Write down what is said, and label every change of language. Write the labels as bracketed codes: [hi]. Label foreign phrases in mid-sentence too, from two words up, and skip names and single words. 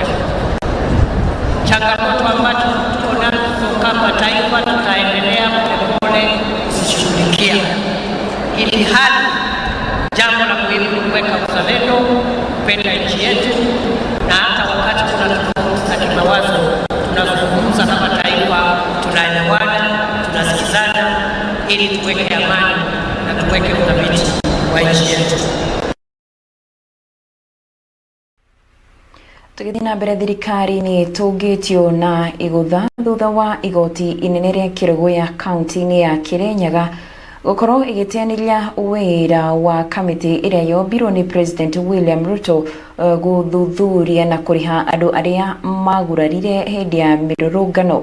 [sw] Changamoto ambazo tuko nazo kama taifa tutaendelea polepole kuzishughulikia, ili hali jambo la muhimu ni kuweka uzalendo, kupenda nchi yetu, na hata wakati kuna tofauti za kimawazo tunazungumza kama taifa, tunaelewana, tunasikizana, ili tuweke amani na tuweke udhabiti wa nchi yetu. [ki] Tũgĩthiĩ na mbere, thirikari nĩ ĩtũngĩtio na igũtha thutha wa igoti inene rĩa kĩrũgũ ya kaunti-inĩ ya Kirinyaga gũkorwo ĩgĩteanĩria wĩra wa kamĩtĩ ĩrĩa yombirwo nĩ President William Ruto gũthuthuria na kũrĩha andũ arĩa magurarire hĩndĩ ya mĩrũrũngano.